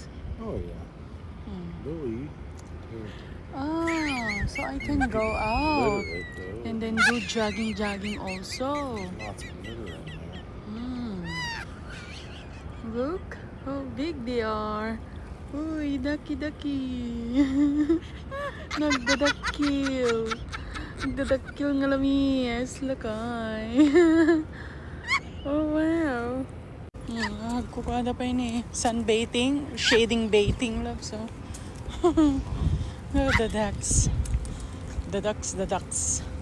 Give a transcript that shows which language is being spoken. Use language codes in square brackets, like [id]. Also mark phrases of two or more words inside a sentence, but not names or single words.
[en] Oh yeah. They'll eat. They're Oh, so I can go out literate though. and then do jogging also. Lots of litter in there. Look how big they are. [ilo] Uy, ducky. Nagdadakil. Nagdadakil nga lamis. Lakay. [en] Oh, wow. [tl] Kukuha pa yun eh. [en] Sunbathing, shading bathing, love. So, oh, the ducks. The ducks.